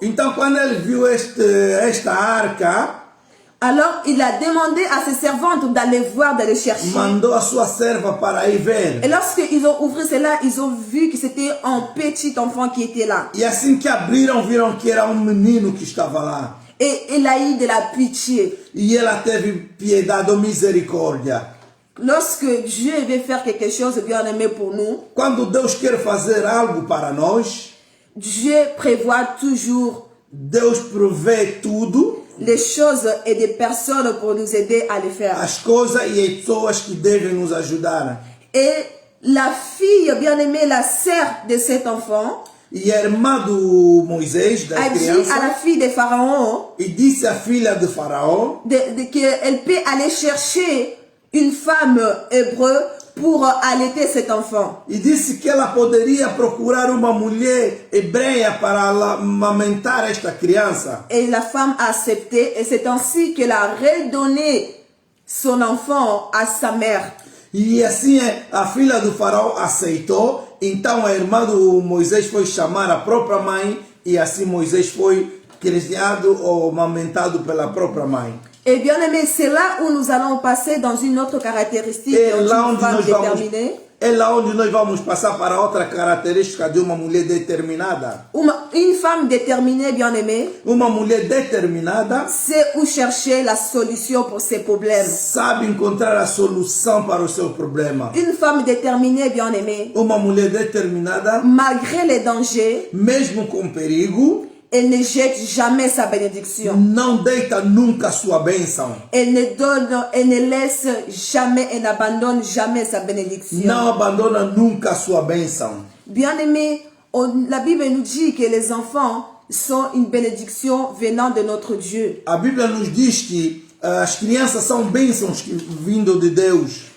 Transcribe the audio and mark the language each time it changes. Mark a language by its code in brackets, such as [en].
[pt] Então, quando ele viu esta arca, [fr] alors il a demandé à ses servantes d'aller voir, d'aller chercher. [pt] mandou a sua serva para ir ver. [fr] Et lorsqu'ils ont ouvert cela, ils ont vu que c'était un petit enfant qui était là. [pt] E assim que abriram, viram que era menino que estava lá. [fr] Et elle a eu de la pitié. [pt] E ela teve piedade ou misericórdia. [fr] Lorsque Dieu veut faire quelque chose de bien-aimé pour nous, [pt] Quando Deus quer fazer algo para nós, [fr] Dieu prévoit toujours [pt] Deus provê tudo, [fr] les choses et des personnes pour nous aider à les faire. [pt] as coisas e as pessoas que devem nos ajudar. [fr] Et la fille bien-aimée, la sœur de cet enfant, [pt] E a irmã do Moisés, da [fr] a dit à [pt] criança, [fr] la fille de Pharaon [pt] e disse à filha de Faraó [fr] qu'elle peut aller chercher une femme hébreu pour allaiter cet enfant. [pt] e disse que ela poderia procurar uma mulher hebreia para amamentar esta criança. [fr] Et la femme a accepté, et c'est ainsi qu'elle a redonné son enfant à sa mère. [pt] E assim a filha do faraó aceitou. Então a irmã do Moisés foi chamar a própria mãe e assim Moisés foi criado ou amamentado pela própria mãe. [fr] Et bien aimé, c'est là où nous allons passer dans une autre caractéristique [pt] É [fr] d'une [pt] lá onde [fr] femme [pt] nós vamos, [fr] déterminée. [pt] é lá onde nós vamos passar para outra característica de uma mulher determinada. [fr] Une femme déterminée, bien aimée, [pt] Uma mulher determinada [fr] sait où chercher la solution pour ses problèmes. [pt] sabe encontrar a solução para o seu problema. [fr] Une femme déterminée, bien aimée, [pt] Uma mulher determinada, [fr] malgré les dangers, [pt] mesmo com perigo, [fr] elle ne jette jamais sa bénédiction. [pt] não deita nunca sua bênção. [fr] Elle ne donne, elle ne laisse jamais, elle n'abandonne jamais sa bénédiction. [pt] Não abandona nunca a sua bênção. [fr] Bien aimé, la Bible nous dit que les enfants sont une bénédiction venant de notre Dieu. [pt] A Bíblia nos diz que as crianças são bênçãos vindo de Deus.